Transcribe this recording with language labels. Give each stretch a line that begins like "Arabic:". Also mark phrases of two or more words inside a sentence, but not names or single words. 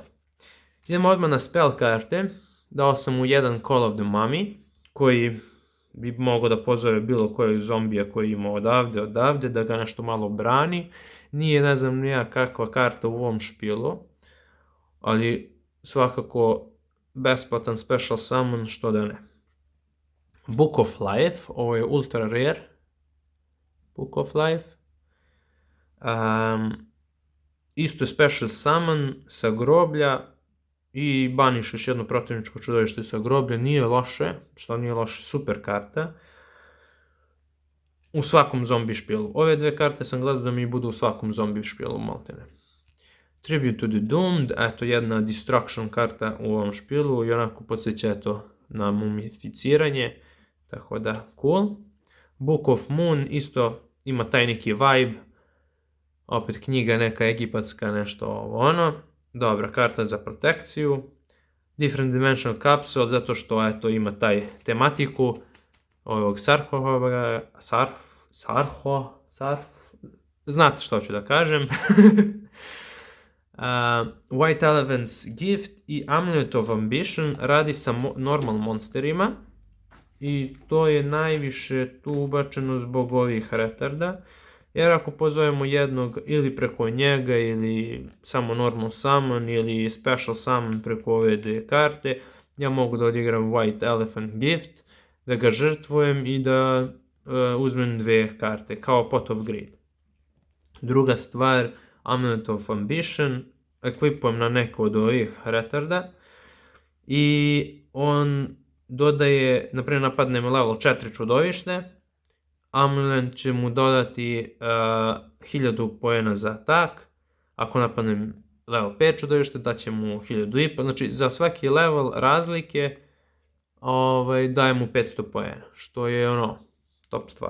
Serbian: Idemo odmah na spell karte. Dao sam mu jedan Call of the Mummy, koji bi mogao da pozove bilo kojeg zombija koji ima odavde, da ga nešto malo brani. Nije, ne znam, nija kakva karta u ovom špilu, ali svakako besplatan
English: special summon,
Serbian: što da ne. Book of Life, ovo je ultra rare. Book of Life. Isto je
English: special summon
Serbian: sa groblja i baniš još jedno protivničko čudovište sa groblja. Nije loše, što nije loše, super karta. U svakom zombi špilu. Ove 2 karte sam gledao da mi budu u svakom zombi špilu, maltene. Tribute to the Doomed, eto jedna destruction karta u ovom špilu i onako podsjeća to na mumificiranje, tako da cool. Book of Moon isto ima taj neki vibe, opet knjiga neka egipatska, nešto ono. Dobra karta za protekciju. Different Dimensional Capsule, zato što eto ima taj tematiku ovog znate što ću da kažem. White Elephant's Gift i Amulet of Ambition radi sa normal monsterima i to je najviše tu ubačeno zbog ovih retarda, jer ako pozovemo jednog ili preko njega ili samo
English: normal summon
Serbian: ili
English: special summon
Serbian: preko ove 2 karte, ja mogu da odigram White Elephant Gift, da ga žrtvujem i da uzmem 2 karte kao Pot of Greed. Druga stvar, Amulet of Ambition, ekvipujem na neko od ovih retarda i on dodaje, naprimjer napadnem level 4 čudovište, Amulet će mu dodati 1000 poena za atak, ako napadnem level 5 čudovište daće mu 1500, znači za svaki level razlike daje mu 500 poena, što je top stvar.